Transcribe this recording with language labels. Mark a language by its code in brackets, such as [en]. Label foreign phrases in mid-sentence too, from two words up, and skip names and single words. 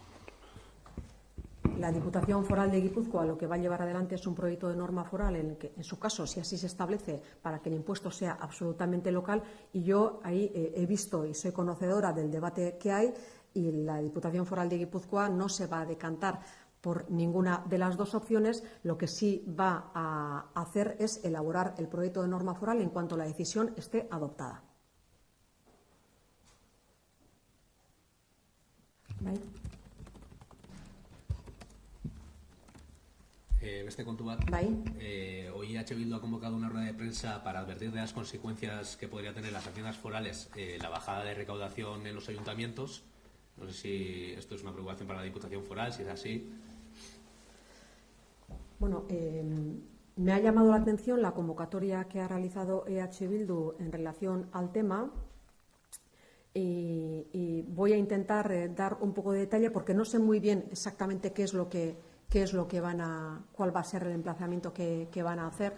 [es] La Diputación Foral de Guipúzcoa lo que va a llevar adelante es un proyecto de norma foral en el que, en su caso, si así se establece, para que el impuesto sea absolutamente local, y yo ahí he visto y soy conocedora del debate que hay, y la Diputación Foral de Guipúzcoa no se va a decantar por ninguna de las dos opciones. Lo que sí va a hacer es elaborar el proyecto de norma foral en cuanto la decisión esté adoptada. [eu] Bai. Beste kontu bat. Bai. [es] Hoy Bildu ha convocado una rueda de prensa para advertir de las consecuencias que podría tener las haciendas forales la bajada de recaudación en los ayuntamientos. No sé si esto es una preocupación para la Diputación Foral, si es así. Bueno, me ha llamado la atención la convocatoria que ha realizado Bildu en relación al tema y voy a intentar dar un poco de detalle porque no sé muy bien exactamente qué es lo que cuál va a ser el emplazamiento que van a hacer.